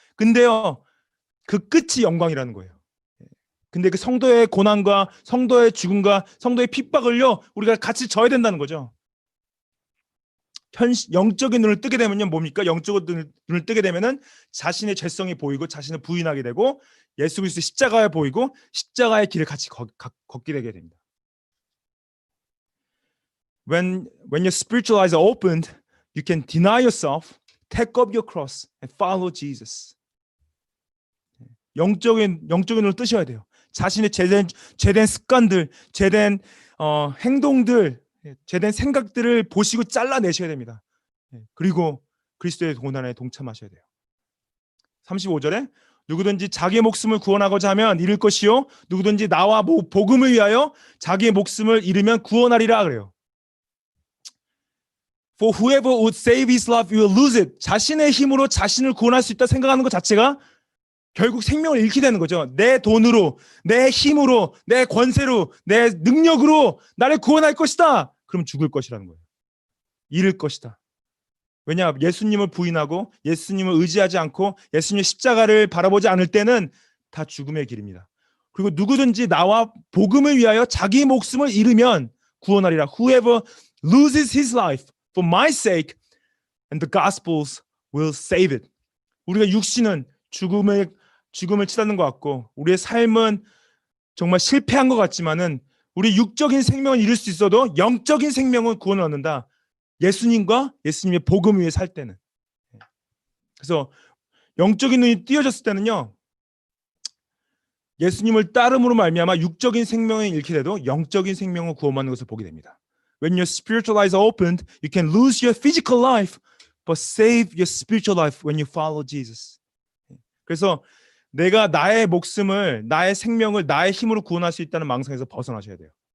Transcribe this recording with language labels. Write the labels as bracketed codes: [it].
[ko] 근데요, 그 끝이 영광이라는 거예요. 근데 그 성도의 고난과 성도의 죽음과 성도의 핍박을요, 우리가 같이 져야 된다는 거죠. 영적인 눈을 뜨게 되면요, 뭡니까? 영적인 눈을 뜨게 되면은 자신의 죄성이 보이고 자신을 부인하게 되고 예수 그리스도의 십자가에 보이고 십자가의 길을 같이 걷게 되게 됩니다. [en] When your spiritual eyes are opened, you can deny yourself, take up your cross, and follow Jesus. [ko] 영적인 눈을 뜨셔야 돼요. 자신의 죄된 습관들, 죄된 행동들, 죄된 생각들을 보시고 잘라내셔야 됩니다. 그리고 그리스도의 고난에 동참하셔야 돼요. 35절에 누구든지 자기의 목숨을 구원하고자 하면 잃을 것이요 누구든지 나와 복음을 위하여 자기의 목숨을 잃으면 구원하리라 그래요. [en] For whoever would save his life will lose it. [ko] 자신의 힘으로 자신을 구원할 수 있다 생각하는 것 자체가 결국 생명을 잃게 되는 거죠. 내 돈으로, 내 힘으로, 내 권세로, 내 능력으로 나를 구원할 것이다. 그럼 죽을 것이라는 거예요. 잃을 것이다. 왜냐? 예수님을 부인하고 예수님을 의지하지 않고 예수님의 십자가를 바라보지 않을 때는 다 죽음의 길입니다. 그리고 누구든지 나와 복음을 위하여 자기 목숨을 잃으면 구원하리라. [en] Whoever loses his life for my sake and the gospels will save it. [ko] 우리가 육신은 죽음을 치닫는 것 같고 우리의 삶은 정말 실패한 것 같지만은 우리 육적인 생명은 잃을 수 있어도 영적인 생명은 구원을 얻는다. 예수님과 예수님의 복음 위에 살 때는. 그래서 영적인 눈이 띄어졌을 때는요. 예수님을 따름으로 말미암아 육적인 생명을 잃게 돼도 영적인 생명을 구원받는 것을 보게 됩니다. [en] When your spiritual eyes are opened, you can lose your physical life, but save your spiritual life when you follow Jesus. [ko] 그래서 내가 나의 목숨을, 나의 생명을 나의 힘으로 구원할 수 있다는 망상에서 벗어나셔야 돼요.